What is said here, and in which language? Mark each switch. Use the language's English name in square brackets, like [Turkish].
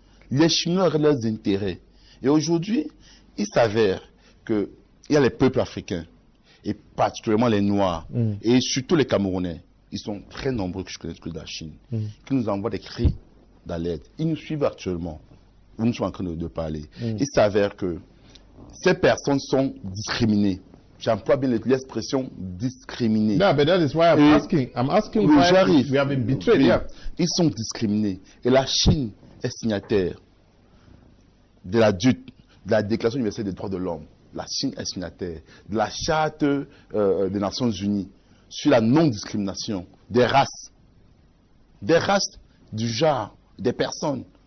[French] Les Chinois ont leurs intérêts. Et aujourd'hui, il s'avère qu'il y a les peuples africains, et particulièrement les Noirs, et surtout les Camerounais. Ils sont très nombreux que je connais que de la Chine, qui nous envoient des cris d'alerte. Ils nous suivent actuellement. Nous sommes en train de parler. Il s'avère que ces personnes sont discriminées. J'emploie bien l'expression discriminée. [English] Yeah, but that is why I'm asking why we have been betrayed. [French] Yeah. Ils sont discriminés. Et la Chine est signataire de la Déclaration universelle des droits de l'homme. La Chine est signataire de la Charte des Nations Unies sur la non-discrimination des races, du genre, des personnes.